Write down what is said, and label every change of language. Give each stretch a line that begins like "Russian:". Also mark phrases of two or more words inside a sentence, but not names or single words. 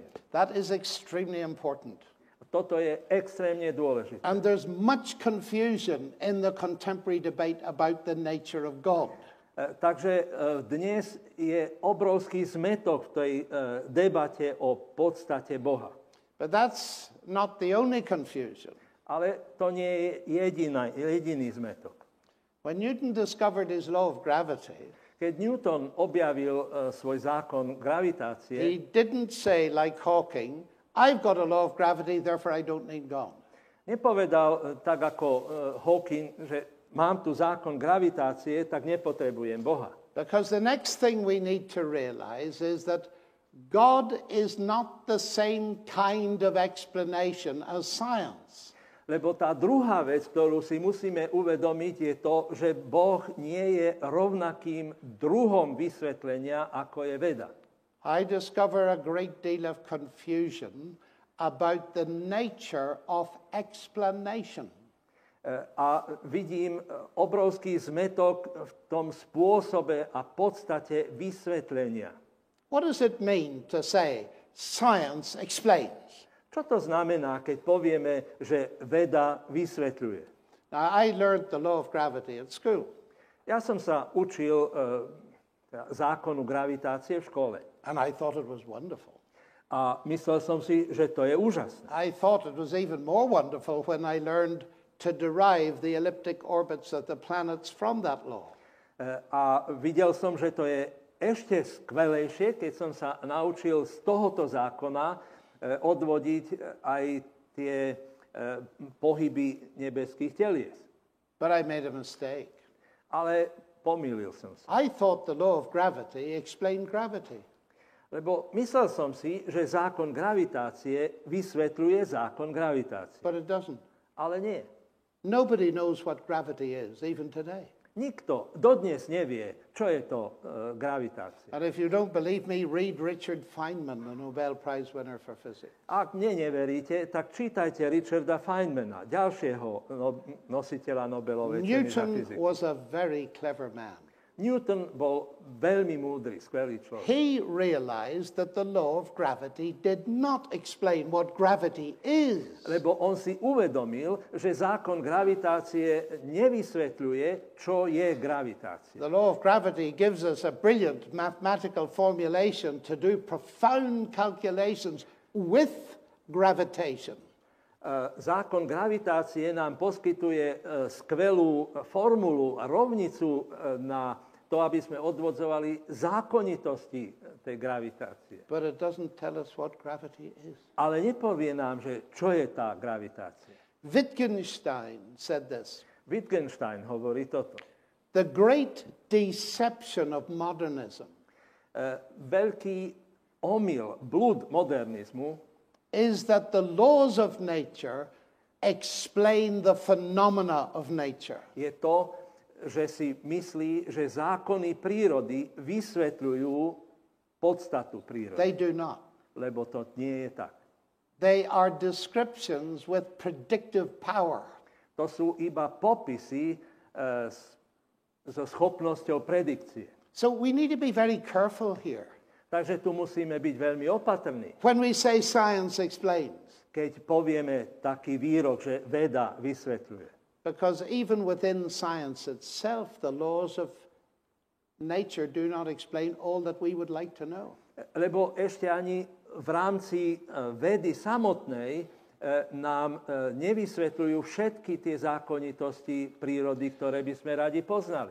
English: That is extremely important.
Slovak: Toto je extrémne dôležité.
English: And there's much confusion in the contemporary debate about the nature of God.
Slovak: Takže dnes je obrovský zmetok v tej debate o podstate Boha.
English: But that's not the only confusion.
Slovak: Ale to nie je jediný zmetok.
English: When Newton discovered his law of gravity,
Slovak: Keď Newton objavil svoj zákon gravitácie,
English: he didn't say, like Hawking, I've got a law of gravity, therefore I don't need God.
Slovak: nepovedal tak ako Hawking, že mám tu zákon gravitácie, tak nepotrebujem Boha.
English: Because the next thing we need to realize is that God is not the same kind of explanation as science.
Slovak: Lebo tá druhá vec, ktorú si musíme uvedomiť, je to, že Boh nie je rovnakým druhom vysvetlenia, ako je veda.
English: I discover a great deal of confusion about the nature of explanation.
Slovak: A vidím obrovský zmetok v tom spôsobe a podstate vysvetlenia.
English: What does it mean to say science explains?
Slovak: Čo to znamená, keď povieme, že veda vysvetľuje?
English: Now, I learned the law of gravity at school.
Slovak: Ja som sa učil zákonu gravitácie v škole.
English: And I thought it was wonderful.
Slovak: A myslel som si, že to je úžasné.
English: I thought it was even more wonderful when I learned to derive the elliptic orbits of the planets from that law.
Slovak: A videl som, že to je ešte skvelejšie, keď som sa naučil z tohoto zákona odvodiť aj tie pohyby nebeských telies.
English: But I made a mistake.
Slovak: Ale pomýlil som sa.
English: I thought the law of gravity explained gravity.
Slovak: Lebo myslel som si, že zákon gravitácie vysvetľuje zákon gravitácie.
English: But it doesn't.
Slovak: Ale nie.
English: Nobody knows what gravity is, even today.
Slovak: Nikto dodnes nevie, čo je to gravitácia.
English: And if you don't believe me, read Richard Feynman, the Nobel Prize winner for physics.
Slovak: Ak mne neveríte, tak čítajte Richarda Feynmana, ďalšieho nositeľa Nobelovej ceny za
English: Newton
Slovak: fyziku.
English: was a very clever man.
Slovak: Newton bol veľmi múdry, skvelý človek.
English: He realized that the law of gravity did not explain what gravity is.
Slovak: Lebo on si uvedomil, že zákon gravitácie nevysvetľuje, čo je gravitácia.
English: The law of gravity gives us a brilliant mathematical formulation to do profound calculations with gravitation.
Slovak: Zákon gravitácie nám poskytuje skvelú formulu a rovnicu na to, aby sme odvodzovali zákonitosti tej gravitácie.
English: But it doesn't tell us what gravity is.
Slovak: Ale nepovie nám, že čo je tá gravitácia.
English: Wittgenstein said this.
Slovak: Wittgenstein hovorí toto.
English: The great deception of modernism
Slovak: Veľký omyl, blúd modernizmu
English: is that the laws of nature explain the phenomena of nature.
Slovak: je to, že si myslí, že zákony prírody vysvetľujú podstatu prírody.
English: They do not.
Slovak: Lebo to nie je tak.
English: They are descriptions with predictive power.
Slovak: To sú iba popisy so schopnosťou predikcie.
English: So we need to be very careful here.
Slovak: Takže tu musíme byť veľmi opatrní.
English: When we say science explains,
Slovak: keď povieme taký výrok, že veda vysvetľuje.
English: because even within science itself, the laws of nature do not explain all that we would like to know.
Slovak: Lebo ešte ani v rámci vedy samotnej nám nevysvetľujú všetky tie zákonitosti prírody, ktoré by sme radi poznali.